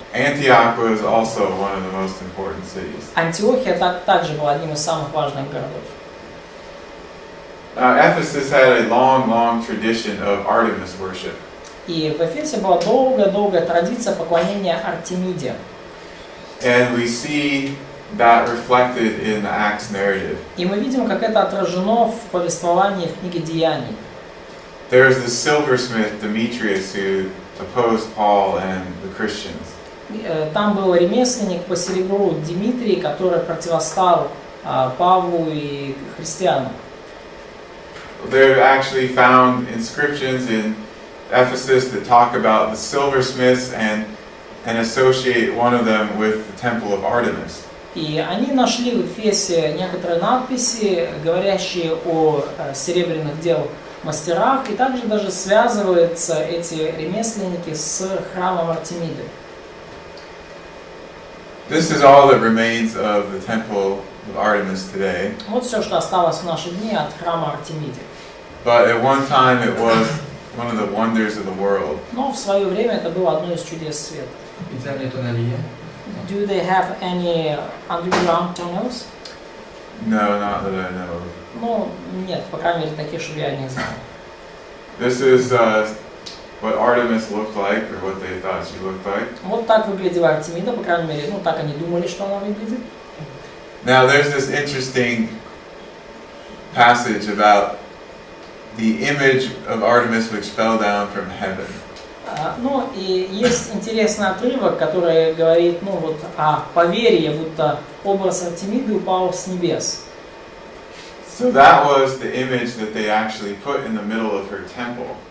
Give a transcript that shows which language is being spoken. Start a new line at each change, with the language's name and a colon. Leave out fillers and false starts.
English: Antioch was also one of the most important cities.
Russian: Антиохия также была одним из самых важных городов.
English: Ephesus had a long tradition of Artemis worship.
Russian: И в Эфесе была долгая традиция поклонения Артемиде.
English: And we see that reflected in the Acts narrative.
Russian: И мы видим, как это отражено в повествовании в книге Деяний.
English: There's the silversmith Demetrius who opposed Paul and the Christians.
Russian: Там был ремесленник по серебру Дмитрий, который противостал Павлу и христианам.
English: There are actually found inscriptions in Ephesus that talk about the silversmiths and associate one of them with the temple of Artemis.
Russian: И они нашли в Эфесе некоторые надписи, говорящие о серебряных дел мастерах, и также даже связываются эти ремесленники с храмом Артемиды.
English: This is all that remains of the temple of Artemis today.
Russian: Вот все, что осталось в наши дни от храма Артемиды.
English: But at one time it was one of the wonders of the world.
Russian: Но в свое время это было одно из чудес света. Специальные туннели есть?
English: Do they have any underground tunnels? No, not that I know of.
Russian: Ну, нет, по крайней мере, таких, чтобы я не знал.
English: This is what Artemis looked like, or what they thought she looked like.
Russian: Вот так выглядела Артемида, по крайней мере, ну так они думали, что она выглядит.
English: Now there's this interesting passage about the image of Artemis which fell down from heaven.
Russian: Ну и есть интересный отрывок, который говорит, ну вот о поверье, будто образ Артемиды упал с небес.
English: So that was the image that they actually put in the middle of her temple.